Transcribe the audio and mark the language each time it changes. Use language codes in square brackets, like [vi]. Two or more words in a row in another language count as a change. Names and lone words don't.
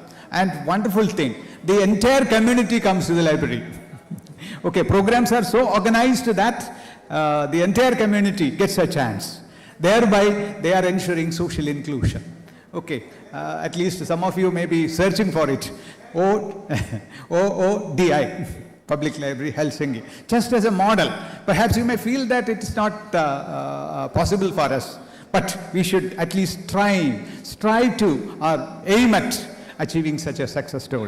[en] And wonderful thing, the entire community comes to the library. Okay, programs are so organized that the entire community gets a chance. Thereby, they are ensuring social inclusion. Okay, at least some of you may be searching for it. O-O-D-I. Public Library, Helsinki. Just as a model, perhaps you may feel that it's not possible for us, but we should at least strive to, or aim at achieving such a success story.